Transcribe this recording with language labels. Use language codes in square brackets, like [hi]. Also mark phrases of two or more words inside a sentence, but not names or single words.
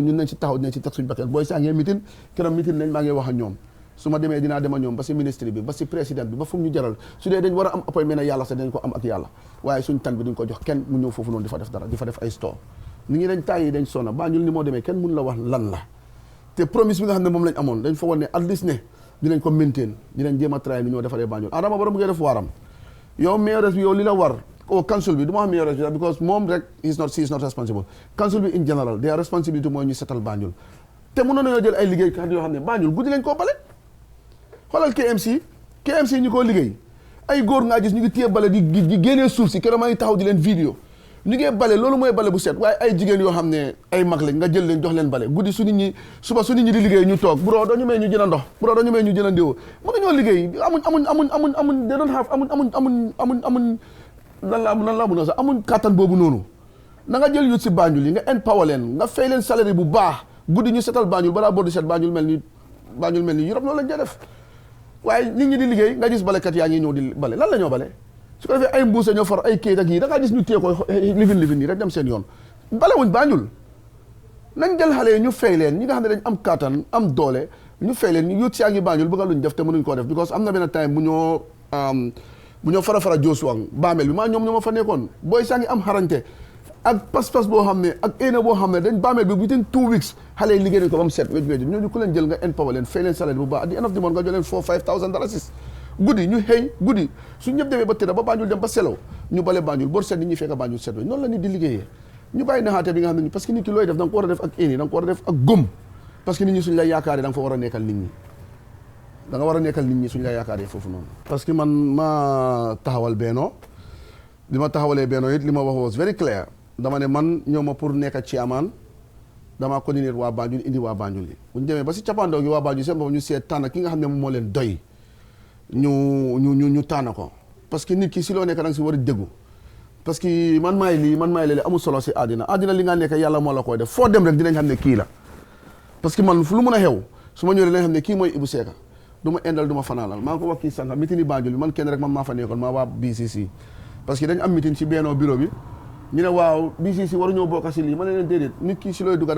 [wo] ñun nañ ci taxaw dinañ ci teg suñ bakkan booy saa ngee mitin kiram mitin nañ maa ngi wax ak ñoom su ma demee dinaa dem ak ñoom ba si ministre bi ba si président bi ba fu ñu jaral su dee dañ war a am appointment yàlla sax dañ ko am ak yàlla waaye suñ tan bi duñ ko jox kenn mu ñëw foofu noonu di fa def dara di fa def ay store nit ñi dañ tàyyi dañ sonna Banjul ni moo demee kenn mun la wax lan la te promise bi nga xam ne moom lañ amoon dañ fa woon ne [en] at least [wo] ne dinañ ko maintain dinañ jéem a try ni ñoo defaree Banjul Adama Barrow mu ngi def waaram yow mayoress bi yow li la war council bi du ma xam ne yow because moom rek [en] she is not responsible [wo] council bi [en] in general their responsibility [wo] mooy ñu setal Banjul te mënoon nañoo jël ay liggéeykat yoo xam ne Banjul guddi lañ koo bale xoolal KMC ñu koo liggéey ay góor ngaa gis ñu ngi téye bale di génnee suuf si keroog maa ngi taxaw di leen vidéo ñu ngi bale loolu mooy bale bu set waaye ay jigéen yoo xam ne ay mag lañ nga jël leen jox leen bale guddi su nit ñi suba su nit ñi di liggéey ñu toog buroo doo ñu may ñu jën a ndox buroo doo ñu may ñu jën a ndéwo mënuñoo liggéey amuñ [en] they don't have [wo] amuñ lan laa mun a sax amuñ kàttan boobu noonu na nga jël yut si Banjul yi nga empower leen nga fay leen salaire bu baax guddi ñu setal Banjul balaa boo di set Banjul mel ni Europe loolu lañ def waaye nit ñi di liggéey nga gis balekat yaa ngi ñëw di bale lan la ñoo bale su ko defee ay mbuusa ñoo far ay kayit ak yi da ngaa gis ñu téye ko lifin yi rek dem seen yoon bale wuñ Banjul nañ jël xale yi ñu fay leen ñi nga xam ne dañ am kàttan am doole ñu fay leen ñu yut si yaa ngi Banjul bëgga luñ def te mënuñ koo def because am na benn time bu ñoo fara Josuwang baamel bi maa ñoom ñoo ma fa nekkoon booy saa ngi am xarañte ak pas-pas boo xam ne ak éena boo xam ne dañ baamel bi [en] within 2 weeks [wo] xale yi liggéey nañ ko ba mu set wéj ñooñu ku leen jël nga empower leen fay leen salaire bu baax [en] at the end of the month [wo] nga jox leen $4,000-5,000 guddi ñu xëy guddi su ñëpp demee ba tëdda ba Banjul dem ba selaw ñu bale Banjul bor set nit ñi fekk Banjul set noonu la nit di liggéeyee ñu bàyyi naxaate bi nga xam ne [fr] parce que [wo] nit ki looy def da nga ko war a def ak éeni da nga ko war a def ak gëm [fr] parce que [wo] nit ñi suñ lay yaakaaree da nga fa war a nekkal nit ñi da nga war a nekkal nit ñi suñ la yaakaaree foofu noonu parce que man ma taxawal Benno li ma taxawalee Benno it li ma wax [en] was very clear [wo] dama ne man ñëw ma pour nekk chairman dama coordonner waa Banjul indi waa Banjul yi bu ñu demee ba si cappaandaw gi waa Banjul seen bopp ñu seet tànn ki nga xam ne moom moo leen doy ñu tànn ko [fr] parce que [wo] nit ki si loo nekk da nga si war a déggu [fr] parce que [wo] man maay lii amul solo si àddina li nga nekk yàlla moo la koy def foo dem rek dinañ xam ne kii la parce que man fu lu mun a xew su ma ñëwee dinañ xam ne kii mooy Ibou Seka du ma indal du ma fanaanal maa ngi ko wax kii sànq meeting yi Banjul bi man kenn rek man maa fa nekkoon maa waa BCC parce que dañ am meeting ci Benno bureau bi ñu ne waaw BCC waruñoo bokk si lii ma ne leen déedéet nit ki si looy dugga da